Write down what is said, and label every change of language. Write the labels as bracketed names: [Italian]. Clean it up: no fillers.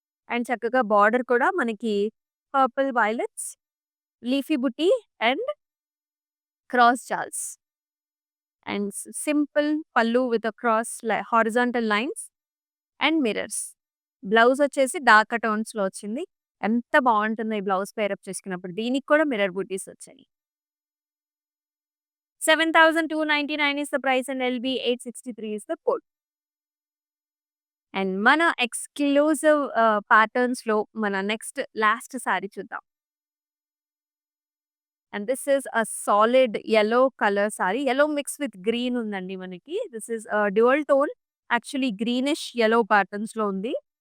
[Telugu] And చక్కగా border కూడా మనకి purple violets, leafy buti and cross జాల్స్. And simple పల్లు with cross horizontal lines and mirrors. Blouse వచ్చేసి dark టోన్స్‌లో వచ్చింది. ఎంత బావుంటుందో ఈ బ్లౌజ్ పేరప్ చేసుకున్నప్పుడు. దీనికి కూడా మిర్రర్ బూటీస్ వచ్చాయి. [English] 7,299 is the price and LB 863 is the code. [Telugu] And మన ఎక్స్‌క్లూజివ్ ప్యాటర్న్స్‌లో మన నెక్స్ట్ లాస్ట్ సారీ చూద్దాం. And this is a solid yellow colour sorry. Yellow mix with green ఉందండి మనకి. This is dual tone. Actually greenish yellow ప్యాటర్న్స్‌లో ఉంది.